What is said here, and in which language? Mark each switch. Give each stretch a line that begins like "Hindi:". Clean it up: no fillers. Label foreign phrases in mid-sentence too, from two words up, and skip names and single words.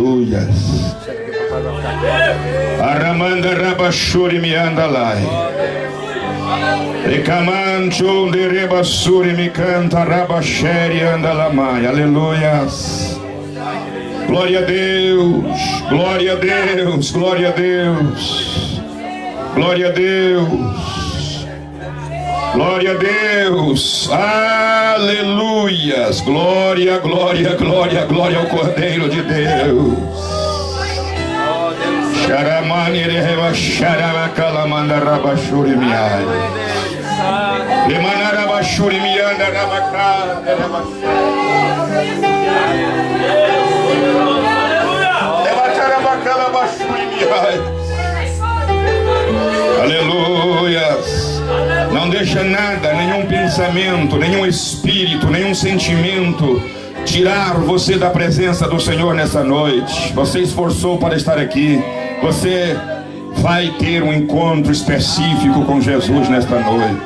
Portuguese: Aleluias. Aramanda rabashuri miandalai. Ekamancho de rebasuri mi canta rabasheri andalamai. Aleluias. Glória a Deus. Glória a Deus. Glória a Deus. Glória a Deus. Glória a Deus. Aleluias. Glória, glória, glória, glória ao Cordeiro de Deus. Sharamani reba sharama kalamanda rabashuri miai. Lemana rabashuri mianda rabakanda rabashuri. Levatara bakala bashuri miai. Aleluias. Não deixa nada, nenhum pensamento, nenhum espírito, nenhum sentimento tirar você da presença do Senhor nessa noite. Você esforçou para estar aqui. Você vai ter um encontro específico com Jesus nesta noite.